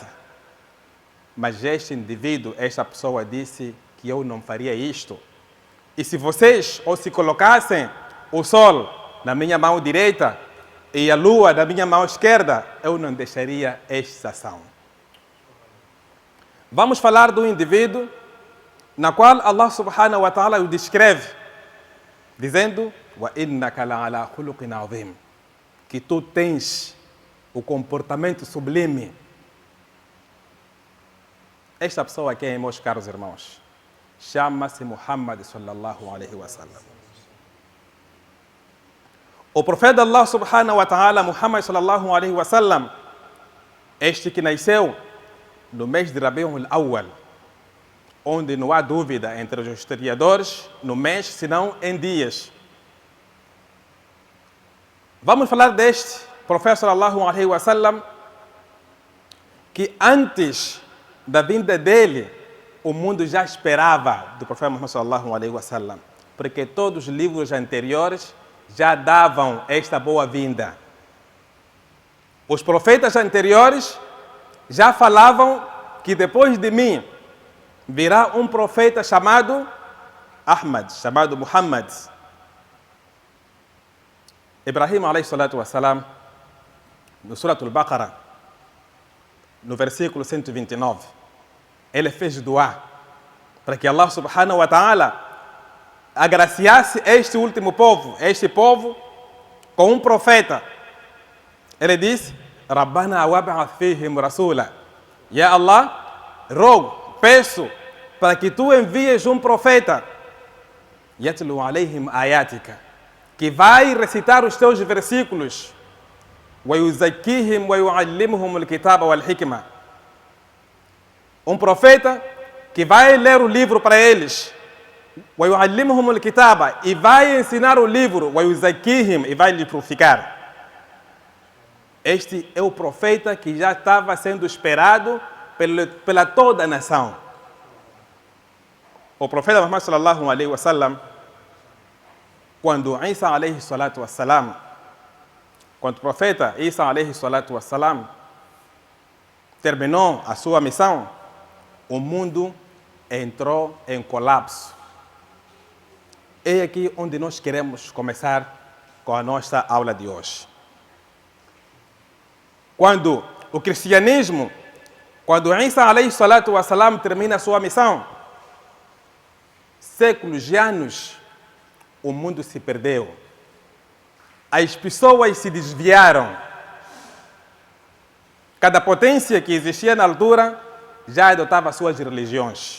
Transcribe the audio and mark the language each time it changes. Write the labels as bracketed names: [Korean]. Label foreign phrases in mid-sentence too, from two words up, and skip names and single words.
[Portuguese] Mas este indivíduo, esta pessoa disse que eu não faria isto. E se vocês ou se colocassem o sol na minha mão direita e a lua na minha mão esquerda, eu não deixaria esta ação. Vamos falar do indivíduo na qual Allah [Arabic] سبحانه وتعالى [Portuguese] o descreve, dizendo: [Arabic] وإنك لعلى خلق عظيم, [Portuguese] que tu tens o comportamento sublime. Esta pessoa aqui, meus caros irmãos, chama-se Muhammad [Arabic] صلى الله عليه وسلم. [Portuguese] O profeta de Allah [Arabic] سبحانه وتعالى, [Portuguese] Muhammad [Arabic] صلى الله عليه وسلم, [Portuguese] este que nasceu no mês de Rabiul Awwal, onde não há dúvida entre os historiadores no mês, senão em dias. Vamos falar deste profeta [Arabic] صلى الله عليه وسلم, [Portuguese] que antes da vinda dele, o mundo já esperava do profeta Muhammad [Arabic] صلى الله عليه وسلم, [Portuguese] porque todos os livros anteriores já davam esta boa-vinda. Os profetas anteriores já falavam que depois de mim virá um profeta chamado Ahmad, chamado Muhammad. Ibrahim [Arabic] عليه الصلاة والسلام, [Portuguese] no Surat al-Baqarah, no versículo 129, ele fez dua para que Allah [Arabic] سبحانه وتعالى [Portuguese] agraciasse este último povo, este povo, com um profeta. Ele disse: [Arabic] ربنا وابعث فيهم رسولا. [Portuguese] Ya Allah, rogo, peço para que tu envies um profeta, [Arabic] يتلو عليهم آياتك, [Portuguese] que vai recitar os teus versículos, [Arabic] ويزكيهم ويعلمهم الكتاب والحكمة. [Portuguese] Um profeta que vai ler o livro para eles, [Arabic] ويعلمهم الكتاب, [Portuguese] e vai ensinar o livro, [Arabic] ويزكيهم, [Portuguese] e vai lhe purificar. Este é o profeta que já estava sendo esperado pela toda a nação. O profeta Muhammad [Arabic] صلى الله عليه وسلم, [Portuguese] quando Isa [Arabic] عليه الصلاة والسلام, [Portuguese] quando o profeta Isa [Arabic] عليه الصلاة والسلام [Portuguese] terminou a sua missão, o mundo entrou em colapso. É aqui onde nós queremos começar com a nossa aula de hoje. Quando o cristianismo, quando Isa [Arabic] عليه الصلاة والسلام [Portuguese] termina a sua missão, séculos de anos, o mundo se perdeu. As pessoas se desviaram. Cada potência que existia na altura já adotava suas religiões.